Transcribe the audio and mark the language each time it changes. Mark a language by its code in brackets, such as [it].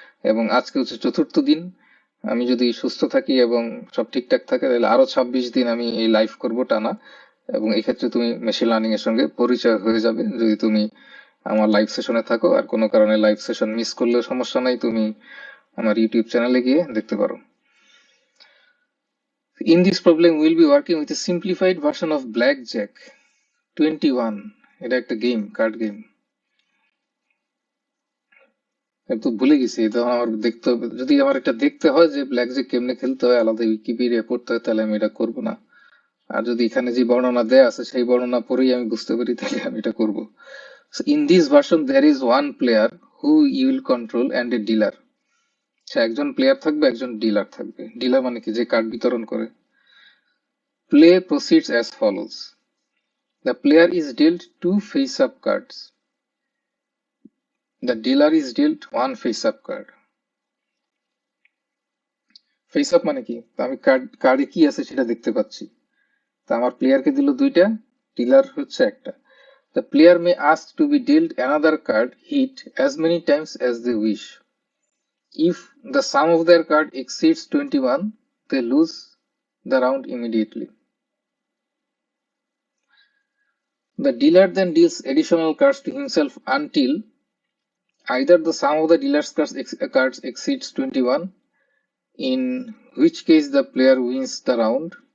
[bn] এবং আজকে হচ্ছে 4র্থ দিন। আমি যদি সুস্থ থাকি এবং সব ঠিকঠাক থাকে তাহলে আরো 26 দিন আমি এই লাইভ করব টানা। এবং এই ক্ষেত্রে তুমি মেশিন লার্নিং এর সঙ্গে পরিচয় হয়ে যাবে যদি তুমি আমার লাইভ সেশনে থাকো। আর কোনো কারণে লাইভ সেশন মিস করলেও সমস্যা নাই, তুমি আমার ইউটিউব চ্যানেলে গিয়ে দেখতে পারো। [en] In this problem we will be working with a simplified version of Blackjack 21. [bn] এটা একটা গেম, কার্ড গেম। তো ভুলে গেছি, এটা আমার দেখতে হবে। যদি আমার এটা দেখতে হয় যে ব্ল্যাকজ্যাক কেমনে খেলতে হয়, আলাদা উইকিপিডিয়া পড়তে হয়, তাহলে আমি এটা করব না। আর যদি এখানে যে বর্ণনা দেয়া আছে সেই বর্ণনা পড়েই আমি বুঝতে পারি, তাহলে আমি এটা করব। [en] So in this version there is one player who you will control and a dealer. [bn] একজন প্লেয়ার থাকবে, একজন ডিলার থাকবে। ডিলার মানে কি? যে কার্ড বিতরণ করে। [en] Play proceeds as follows. The player is dealt 2 face-up cards. The dealer is dealt 1 face-up card. [bn] face-up মানে কি? আমি কার্ডে কি আছে সেটা দেখতে পাচ্ছি। তা আমার প্লেয়ারকে দিল 2টা, ডিলার হচ্ছে একটা। [en] The player may ask to be dealt another card hit as many times as they wish. If the sum of their card exceeds 21, they lose the round immediately. The dealer then deals additional cards to himself until either the sum of the dealer's cards exceeds 21, in which case the player wins the round.